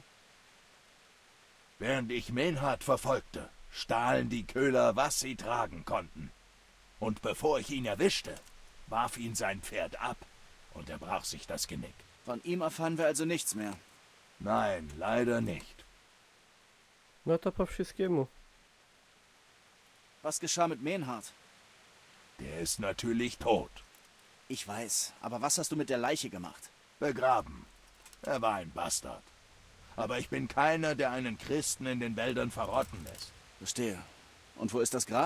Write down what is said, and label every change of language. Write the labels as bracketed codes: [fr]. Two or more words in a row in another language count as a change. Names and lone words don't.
[de] Während ich Menhard verfolgte, stahlen die Köhler, was sie tragen konnten. Und bevor ich ihn erwischte, warf ihn sein Pferd ab und er brach sich das Genick. Von ihm erfahren wir also nichts mehr. Nein, leider nicht. [pl] No to po wszystkiemu. [de] Was geschah mit Menhard? Der ist natürlich tot. Ich weiß, aber was hast du mit der Leiche gemacht? Begraben. Er war ein Bastard. Aber ich bin keiner, der einen Christen in den Wäldern verrotten lässt. Verstehe. Und wo ist das Grab?